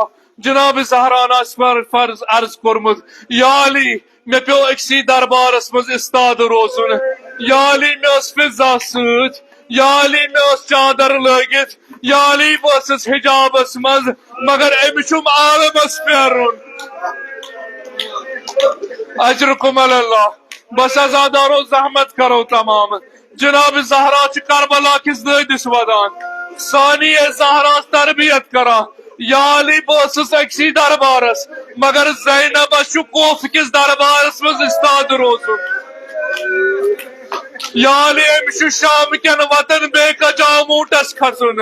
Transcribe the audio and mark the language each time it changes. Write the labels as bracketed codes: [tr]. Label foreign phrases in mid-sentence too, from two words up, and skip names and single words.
[ks] جناب زہران آسہِ فرض عرض کوٚرمُت یا علی مےٚ پیوٚو أکسٕے دربارس منٛز استاد روزُن. یا علی مےٚ ٲس فضا سۭتۍ. یا علی مےٚ ٲس چادر لٲگِتھ. یا علی بہٕ ٲسٕس حجابس منٛز مگر أمِس چھُم عالمس پھیرُن. [ar] اجرکم علی اللہ. [ur] بس عزادارو زحمت کرو تمام. [ks] جناب زہرا چھِ کربلا کِس دٲدِس ودان. ثانیہ زہرا تربیت کران. یا علی بہٕ ٲسٕس أکسٕے دربارس مگر زینبس چھُ کوفہٕ کِس دربارس منٛز استاد روزُن. یا علی أمِس چھُ شام کٮ۪ن وتن بیٚیہِ کجا موٗٹس کھسُن.